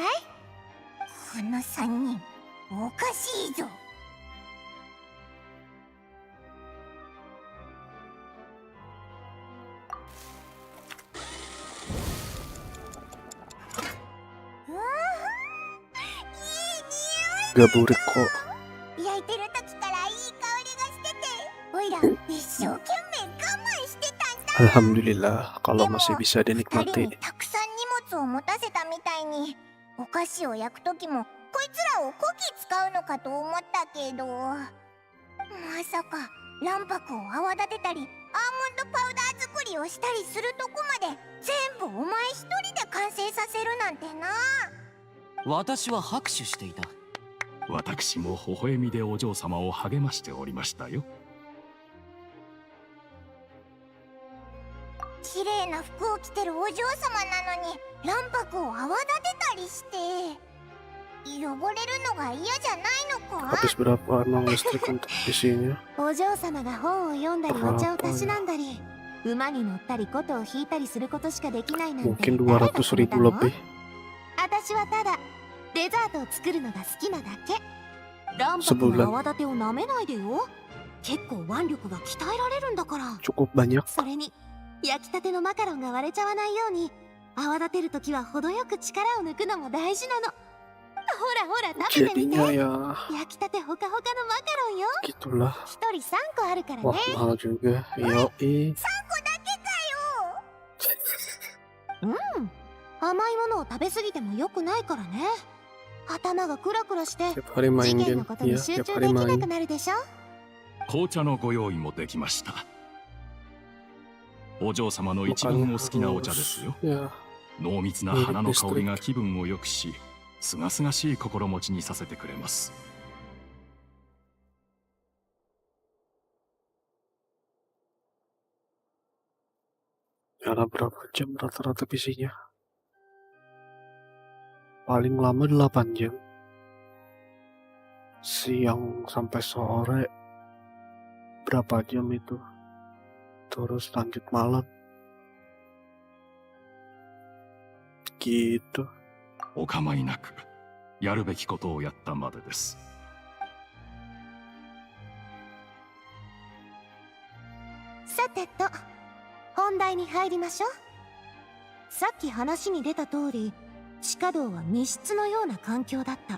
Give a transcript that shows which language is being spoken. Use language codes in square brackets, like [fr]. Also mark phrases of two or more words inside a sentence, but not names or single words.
[ja] この3人おかしいぞ。うわー、いい匂い。 [id] Gak burik kok. [ja] 焼いてる時からいい香りがしてて、おいら一生懸命我慢してたんだ。 [id] Alhamdulillah kalau masih bisa [ja] 二人 [id] dinikmati. [ja] にたくさん荷物を持たせたみたいに、お菓子を焼く時もこいつらをこき使うのかと思ったけど、まさか卵白を泡立てたりアーモンドパウダー作りをしたりするとこまで全部お前一人で完成させるなんてな。私は拍手していた。私も微笑みでお嬢様を励ましておりましたよ。綺麗な服を着てるお嬢様なのに卵白を泡立てたりして汚れるのが嫌じゃないのか。 [id] Habis berapa emang listrik untuk isinya? [ja] お嬢様が本を読んだりお茶をたしなんだり馬に乗ったり琴を弾いたりすることしかできないなんて [id] Mungkin [ja] 誰が決め [id] 200.000 [ja] たの？ [id] lebih. [ja] 私はただデザートを作るのが好きなだけ。卵白の泡立てを舐めないでよ。結構腕力が鍛えられるんだから。 [id] Cukup banyak. [ja] それに焼きたてのマカロンが割れちゃわないように泡立てるときは程よく力を抜くのも大事なの。ほらほら食べてみて。 [id] Jadinya ya [ja] 焼きたてほかほかのマカロンよ。 [id] gitulah. [ja] 一人3個あるからね。 [id] Wah mahal juga. Yoi. [ja] 3個だけかよ。甘いものを食べ過ぎても良くないからね。頭がクラクラして [id] Tiap hari [ja] 事 [id] main [ja] 件 [id] game. [ja] のことに [id] Iya, [ja] 集 [id] tiap [ja] 中 [id] hari [ja] できな [id] main. [ja] くなるでしょ。紅茶のご用意もできました。お嬢様の一番 [id] Makanya [ja] お好きなお茶ですよ。 [id] ya [ja] 濃密な花の香りが気分を良くし、すがすがしい心持ちにさせてくれます。 [id] Karena berapa jam rata-rata PC-nya? Paling lama 8 jam. Siang sampai sore berapa jam itu? Terus lanjut malam gitu. [ja] お構いなく、やるべきことをやったまでです。さてと、本題に入りましょう。さっき話に出た通り、地下道は密室のような環境だった。